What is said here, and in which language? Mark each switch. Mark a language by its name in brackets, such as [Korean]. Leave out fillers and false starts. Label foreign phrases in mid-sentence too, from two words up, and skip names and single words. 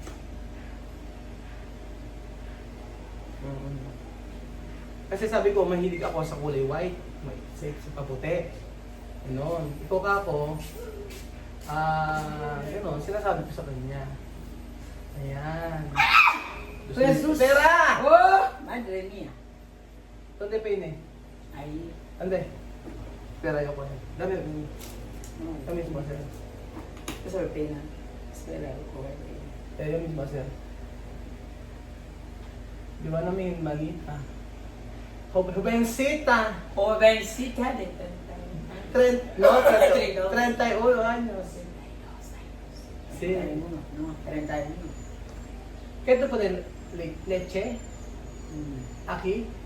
[Filipino] Kasi sabi ko, mahilig ako sa kulay white, sa paputi. Ganon. Ikaw ka ako, ganon, sinasabi ko sa kanya. Ayan. Jesus. [Spanish] Espera! Oh, madre mía. ¿Dónde peine? Ahí. Ande. Espera, yo con él. Dame mismo hacer. Eso es pena. Espera, coger. Yo mismo hacer. [Filipino] Di ba namin malita? [Spanish] Jovencita. Jovencita de 31 años. Sí. 31, no, 31. ¿Qué te ponen? ¿Leche? ¿Aquí?